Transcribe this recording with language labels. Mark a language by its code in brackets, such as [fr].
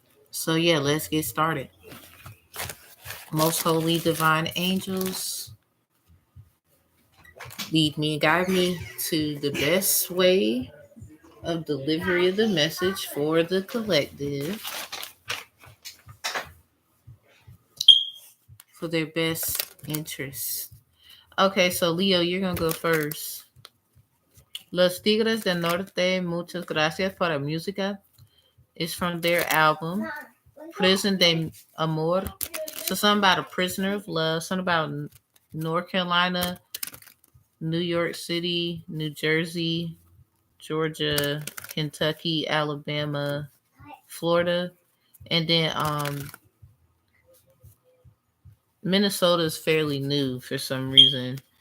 [en] So yeah, let's get started. Most holy divine angels, lead me and guide me to the best way of delivery of the message for the collective, for their best interests. Okay, so Leo, you're going to go first. [es] Los Tigres del Norte, muchas gracias por la música. [en] Is from their album, Prison de Amor. So something about a prisoner of love, something about North Carolina, New York City, New Jersey, Georgia, Kentucky, Alabama, Florida, and then Minnesota is fairly new for some reason.